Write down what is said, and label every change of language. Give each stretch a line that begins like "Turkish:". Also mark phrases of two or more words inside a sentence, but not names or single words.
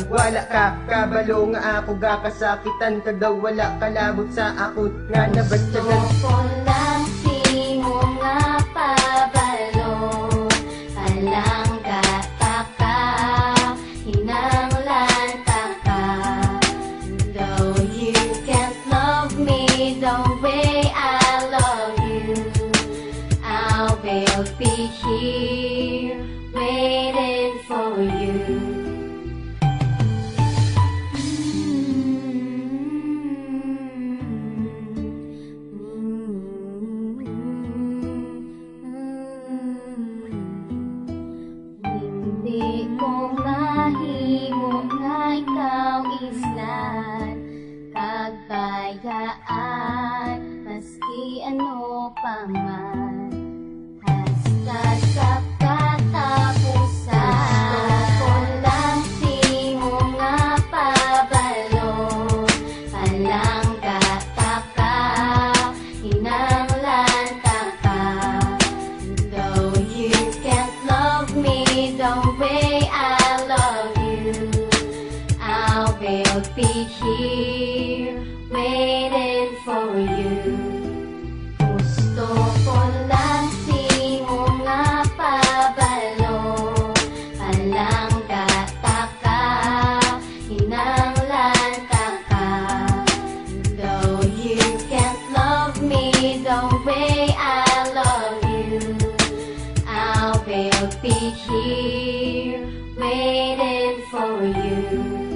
Hiligaynon: Wala ka kabalo nga ako gakasakitan, kag daw wala kalabot sa akon nga nabatyagan. Gusto ko lang simo nga pabalo, alang gataka, hinanglan taka.
English: Though you can't love me the way I love you, I will be here waiting for you.
Hiligaynon: Hindi ko mahimo nga ikaw islan, kagbayaan, maski ano pa man, hasta sa katapusan. Gusto ko lang simo nga pabalo, alang gataka, hinanglan taka.
English: Though you can't love me the way I love you, I will be here waiting for you.
Hiligaynon: Gusto ko lang simo nga pabalo, alang gataka, hinanglan taka.
English: Though you can't love me the way I love you, I will be here waiting for you.